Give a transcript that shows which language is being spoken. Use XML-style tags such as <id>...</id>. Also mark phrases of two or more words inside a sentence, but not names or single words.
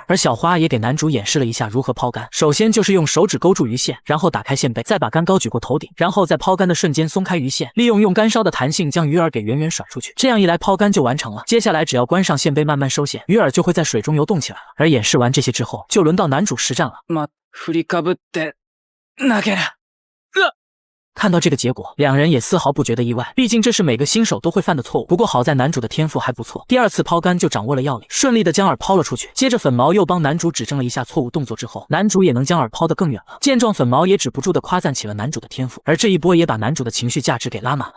<zh>而小花也给男主演示了一下如何抛竿，首先就是用手指勾住鱼线，然后打开线背，再把竿高举过头顶，然后在抛竿的瞬间松开鱼线，利用竿梢的弹性将鱼饵给远远甩出去，这样一来抛竿就完成了。接下来只要关上线背慢慢收线，鱼饵就会在水中游动起来了。而演示完这些之后，就轮到男主实战了。</zh> <ja>振りかぶって投げる。</ja> <zh>看到这个结果，两人也丝毫不觉得意外，毕竟这是每个新手都会犯的错误。不过好在男主的天赋还不错，第二次抛竿就掌握了要领，顺利的将饵抛了出去。接着粉毛又帮男主指正了一下错误动作之后，男主也能将饵抛得更远了。见状，粉毛也止不住的夸赞起了男主的天赋，而这一波也把男主的情绪价值给拉满了。</zh>